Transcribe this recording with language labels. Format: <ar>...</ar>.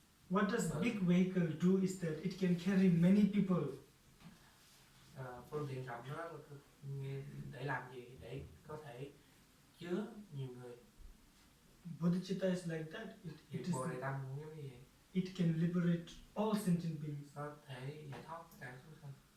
<en>What does big vehicle do is that it can carry many people.</en> <vi>Phương tiện trọng đó để làm gì? Để có thể chứa nhiều người.</vi> <en>Bodhicitta is like that. It</en> <vi>Bồ đề tâm cũng giống như vậy.</vi> <en>It can liberate all sentient beings.</en> <vi>Có thể giải thoát tất cả chúng sanh.</vi>